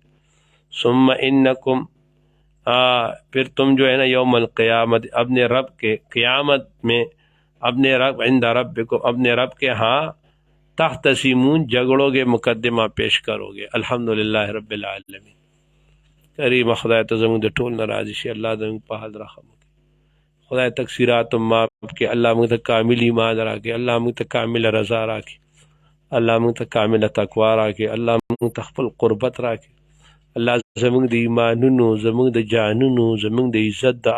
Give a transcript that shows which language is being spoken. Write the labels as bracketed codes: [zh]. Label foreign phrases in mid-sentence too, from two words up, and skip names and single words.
[ar] ثم انکم، [ur] پھر تم جو ہے نا [ar] یوم القیامت، [ur] اپنے رب کے قیامت میں، اپنے رب [ar] عند ربکم، [ur] اپنے رب کے ہاں، تختصمون، جھگڑو گے، مقدمہ پیش کرو گے۔ [ar] الحمدللہ رب العالمین۔ [ps] کریم خدای ته زموږ د ټول ناراضي شي، الله زموږ په حال رحم وکړي، خدای تقصیرات معاف کړي، الله موږ ته کامل ایمان راکړي، الله موږ ته کامل رضا راکړي، الله موږ ته کامل تقوا راکړي، الله موږ ته خپل قربت راکړي، الله زموږ د ایمانونو، زموږ د جانونو، زموږ د عزت، د